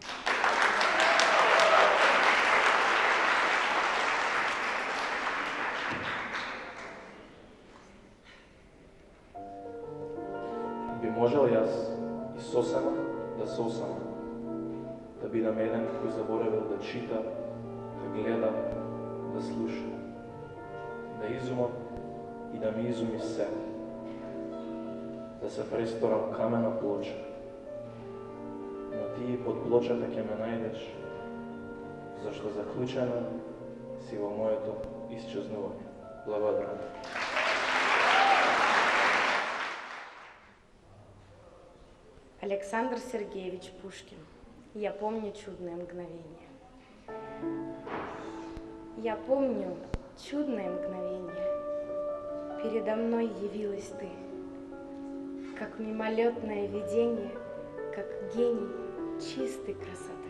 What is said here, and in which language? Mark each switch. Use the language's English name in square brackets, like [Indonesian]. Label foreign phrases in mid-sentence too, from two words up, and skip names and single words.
[Macedonian] Би можел јас и сосема да сосама, да бидам еден кој заборавил да чита, да гледа, да слуша, да изумам и да ми изуми се, да се престорам камена плоча. Но ти под плочата ќе ме најдеш, зашто заклучена си во моето исчезнување. Благодарам. [Russian] Александр Сергеевич Пушкин. Я помню чудное мгновение. Я помню чудное мгновение. Передо мной явилась ты, как мимолетное видение, как гений чистой красоты.